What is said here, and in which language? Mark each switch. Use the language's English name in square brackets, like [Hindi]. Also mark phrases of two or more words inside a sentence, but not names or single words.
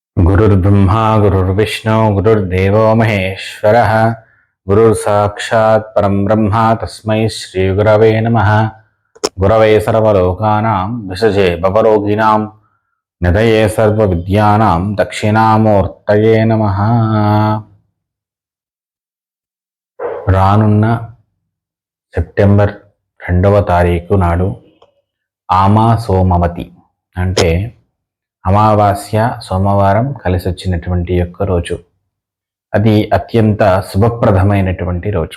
[Sanskrit] गुरुर्ब्रह्मा गुरुर्विष्णु गुरुर्देवो महेश्वरः गुरुर्साक्षात् परं ब्रह्म तस्मै श्रीगुरवे नमः। गुरवे सर्वलोकानां विषजे भवरोगिणां निधये सर्वविद्यानां दक्षिणामूर्तये नमः। [Telugu] రానున్న సెప్టెంబర్ 2వ తారీఖు నాడు ఆమా సోమవతి అంటే అమావాస్య సోమవారం కలిసి వచ్చినటువంటి యొక్క రోజు. అది అత్యంత శుభప్రదమైనటువంటి రోజు.